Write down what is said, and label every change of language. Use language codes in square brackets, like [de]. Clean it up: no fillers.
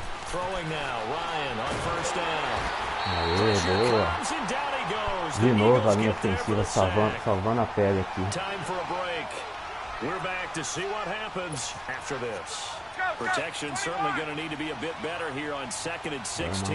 [en] Throwing now, Ryan on 1st down. [pt] Aê, boa. De novo a linha ofensiva salvando a pele aqui. [en] Time for a break. We're back to see what happens after this. Protection certainly going to need to be a bit better here on 2nd and 16.